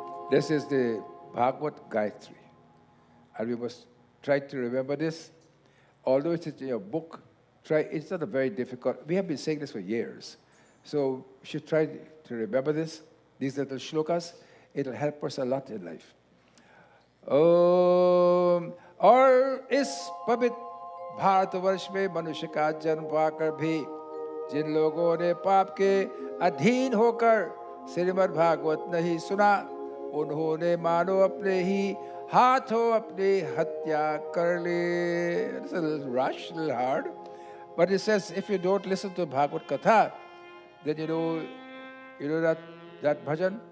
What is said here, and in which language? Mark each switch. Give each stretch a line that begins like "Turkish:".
English: This is the Bhagvat Gayatri. And we must try to remember this. Although it's in your book, it's not a very difficult. We have been saying this for years. So we should try to remember this, these little shlokas. It'll help us a lot in life.
Hindi: और इस पवित्र भारतवर्ष में मनुष्य का जन्म पाकर भी जिन लोगों ने पाप के अधीन होकर श्रीमद् भागवत नहीं सुना, उन्होंने मानो अपने ही हाथों अपनी हत्या कर ली.
English: It's a little rush, a little hard. But it says, if you don't listen to Bhagvat Katha, then you know that bhajan?